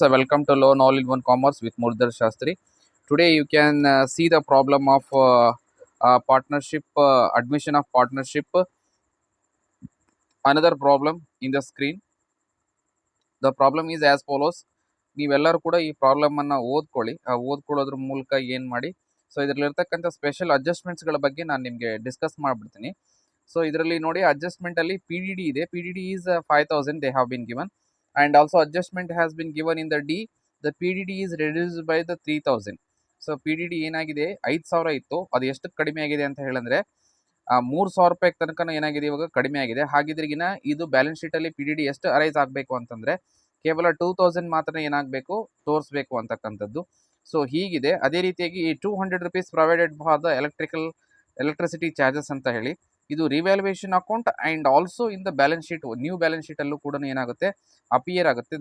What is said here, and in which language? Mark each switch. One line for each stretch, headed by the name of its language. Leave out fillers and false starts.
English: Welcome to Loan All in One Commerce with Murdhar Shastri. Today, you can see the problem of partnership, admission of partnership. Another problem in the screen. The problem is as follows.
Kannada: ನೀವೆಲ್ಲರೂ ಕೂಡ ಈ problem ಅನ್ನ ಓದ್ಕೊಳ್ಳಿ. ಓದ್ಕೊಳ್ಳೋದ್ರ ಮೂಲಕ ಏನು ಮಾಡಿ, so ಇದರಲ್ಲಿರ್ತಕ್ಕಂಥ special ಅಡ್ಜಸ್ಟ್ಮೆಂಟ್ಸ್ಗಳ ಬಗ್ಗೆ ನಾನು ನಿಮಗೆ ಡಿಸ್ಕಸ್ ಮಾಡ್ಬಿಡ್ತೀನಿ. ಸೊ ಇದರಲ್ಲಿ ನೋಡಿ, ಅಡ್ಜಸ್ಟ್ಮೆಂಟ್ ಅಲ್ಲಿ ಪಿ ಡಿ ಡಿ ಇದೆ.
English: P D D is 5,000 they have been given, and also adjustment has been given in the D. The PDD is reduced by the 3,000.
Kannada: So P D D ಏನಾಗಿದೆ, 5,000 ಇತ್ತು, ಅದು ಎಷ್ಟು ಕಡಿಮೆ ಆಗಿದೆ ಅಂತ ಹೇಳಿದ್ರೆ 3,000 ರೂಪಾಯಿ ತನಕ ಏನಾಗಿದೆ, ಇವಾಗ ಕಡಿಮೆ ಆಗಿದೆ. ಹಾಗಿದ್ರಿಗಿನ ಇದು ಬ್ಯಾಲೆನ್ಸ್ ಶೀಟ್ ಅಲ್ಲಿ ಪಿ ಡಿ ಡಿ ಎಷ್ಟು ಅರೈಸ್ ಆಗಬೇಕು ಅಂತಂದ್ರೆ ಕೇವಲ 2,000 ಮಾತ್ರ ಏನಾಗಬೇಕು, ತೋರಿಸ್ಬೇಕು ಅಂತಕ್ಕಂಥದ್ದು. ಸೊ ಹೀಗಿದೆ. ಅದೇ ರೀತಿಯಾಗಿ ಈ 200
English: rupees provided for the electricity charges
Kannada: ಅಂತ ಹೇಳಿ, ಇದು
English: revaluation account and also in the balance sheet,
Kannada: new balance sheet ಅಲ್ಲೂ ಕೂಡ ಏನಾಗುತ್ತೆ, ಅಪಿಯರ್ ಆಗುತ್ತೆ.